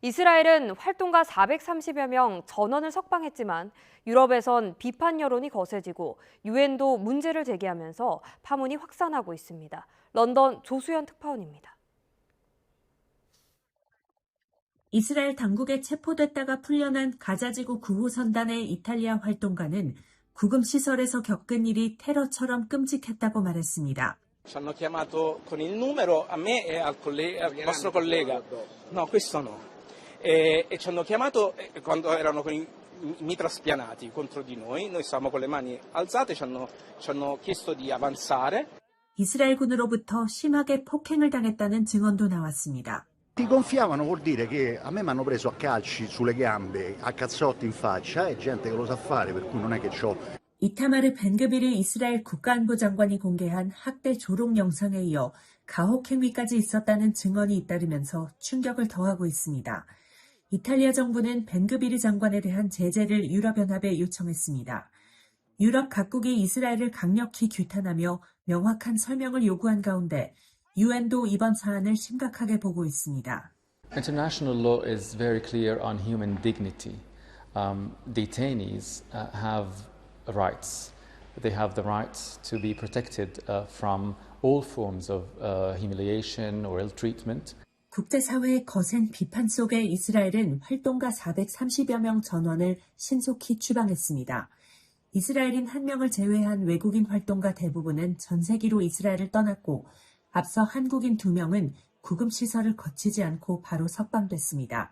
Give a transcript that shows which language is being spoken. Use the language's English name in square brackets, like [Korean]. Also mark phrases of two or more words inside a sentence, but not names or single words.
[Korean] 이스라엘은 활동가 430여 명 전원을 석방했지만 유럽에선 비판 여론이 거세지고 유엔도 문제를 제기하면서 파문이 확산하고 있습니다. 런던 조수연 특파원입니다. 이스라엘 당국에 체포됐다가 풀려난 가자지구 구호선단의 이탈리아 활동가는 구금시설에서 겪은 일이 테러처럼 끔찍했다고 말했습니다. [Italian] Ci hanno chiamato con il numero a me e al vostro collega. No, questo no. E ci hanno chiamato quando erano con i mitra spianati contro di noi. Noi stavamo con le mani alzate, ci hanno chiesto di avanzare. [Korean] 이스라엘군으로부터 심하게 폭행을 당했다는 증언도 나왔습니다. [Italian] Ti gonfiavano vuol dire che a me mi hanno preso a calci sulle gambe, a cazzotti in faccia, è gente che lo sa fare, per cui non è che c'ho. [Korean] 이타마르 벤그비르 이스라엘 국가안보 장관이 공개한 학대 조롱 영상에 이어 가혹 행위까지 있었다는 증언이 잇따르면서 충격을 더하고 있습니다. 이탈리아 정부는 벤그비르 장관에 대한 제재를 유럽연합에 요청했습니다. 유럽 각국이 이스라엘을 강력히 규탄하며 명확한 설명을 요구한 가운데 유엔도 이번 사안을 심각하게 보고 있습니다. [English] International law is very clear on human dignity. Detainees have rights. They have the right to be protected from all forms of humiliation or ill treatment. [Korean] 국제사회의 거센 비판 속에 이스라엘은 활동가 430여 명 전원을 신속히 추방했습니다. 이스라엘인 1명을 제외한 외국인 활동가 대부분은 전세기로 이스라엘을 떠났고 앞서 한국인 2명은 구금시설을 거치지 않고 바로 석방됐습니다.